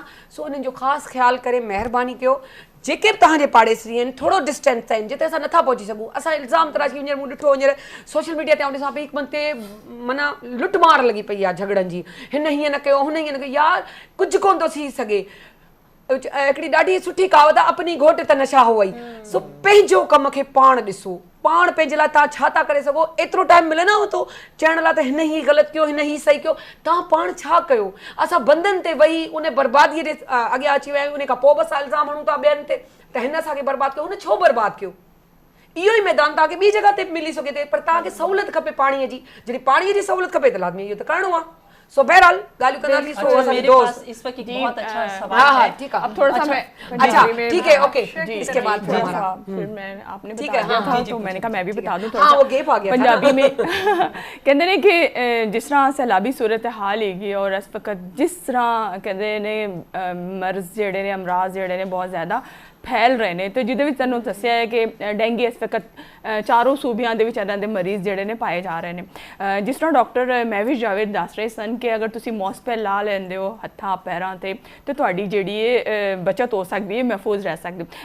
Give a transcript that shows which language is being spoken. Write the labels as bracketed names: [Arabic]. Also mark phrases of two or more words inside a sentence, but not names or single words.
[Sindhi] सो उन्हनि जो ख़ासि ख़्यालु करे महिरबानी कयो। जेके बि तव्हांजे पाड़ेसरी आहिनि, थोरो डिस्टेंस आहिनि जिते असां नथा पहुची सघूं, असां इल्ज़ाम तराशी, हींअर मूं ॾिठो हींअर [English] social media [Sindhi] ते ॾिसां पई, हिकु मन ते माना लुटमार लॻी पई आहे झगड़नि जी, हिन हीअं न कयो, हुन हीअं न कयो, यार कुझु कोन थो थी सघे। हिकिड़ी ॾाढी सुठी कहावत आहे, अपनी घोट त नशा हो वई। सो पंहिंजो कम खे पाण ॾिसो, पाण पंहिंजे लाइ तव्हां छा था करे सघो। एतिरो टाइम मिले न थो चवण लाइ त हिन ही ग़लति कयो, हिन ही सही कयो, तव्हां पाण छा कयो। असां बंधनि ते वेही उन बर्बादीअ जे अॻियां अची विया आहियूं, उन खां पोइ बि असां इल्ज़ाम हणूं था ॿियनि ते त हिन असांखे बर्बादु कयो, हुन छो बर्बादु कयो। इहो ई मैदान तव्हांखे ॿी जॻह ते मिली सघे थो, पर तव्हांखे सहूलियत खपे पाणीअ जी। जॾहिं पाणीअ जी सहूलियत खपे त लाज़मी इहो त करिणो आहे। सो बहरहाल ॻाल्हियूं कंदासीं। सो असांजे दोस्त [Urdu] اس وقت بہت اچھا سوال ہاں ہے. ٹھیک ہے, اب تھوڑا سا میں اچھا ٹھیک ہے، اوکے، اس کے بعد پھر ہمارا پھر میں آپنے ٹھیک بتا ہے, دیا ہاں, تھا, جی, تو میں نے کہا میں بھی بتا دوں ہاں، وہ گیپ آ گیا تھا نا. [Punjabi] ਪੰਜਾਬੀ ਮੇਂ ਕਹਤੇ ਨੇ ਕਿ ਜਿਸ ਤਰ੍ਹਾਂ ਸੈਲਾਬੀ ਸੂਰਤ ਹਾਲ ਹੈਗੀ ਔਰ ਇਸ ਵਕਤ ਜਿਸ ਤਰ੍ਹਾਂ ਕਹਤੇ ਨੇ ਮਰਜ਼ ਜੇੜ੍ਹੇ ਨੇ ਅਮਰਾਜ਼ ਜੇੜ੍ਹੇ ਨੇ ਬਹੁਤ ਜ਼ਿਆਦਾ ਫੈਲ ਰਹੇ ਨੇ ਤੇ ਜਿਹਦੇ ਵਿੱਚ ਤੁਹਾਨੂੰ ਦੱਸਿਆ ਹੈ ਕਿ ਡੈਂਗੀ ਇਸ ਵਕਤ ਚਾਰੋਂ ਸੂਬਿਆਂ ਦੇ ਵਿੱਚ ਇਹਨਾਂ ਦੇ ਮਰੀਜ਼ ਜਿਹੜੇ ਨੇ ਪਾਏ ਜਾ ਰਹੇ ਨੇ। ਜਿਸ ਤਰ੍ਹਾਂ ਡਾਕਟਰ ਮਹਿਵਿਸ਼ ਜਾਵੇਦ ਦੱਸ ਰਹੇ ਸਨ ਕਿ ਅਗਰ ਤੁਸੀਂ ਮੌਸਪੈਲ ਲਾ ਲੈਂਦੇ ਹੋ ਹੱਥਾਂ ਪੈਰਾਂ ਤੇ ਤੁਹਾਡੀ ਜਿਹੜੀ ਇਹ ਬਚਤ ਹੋ ਸਕਦੀ ਹੈ, ਮਹਿਫੂਜ਼ ਰਹਿ ਸਕਦੇ ਹੋ।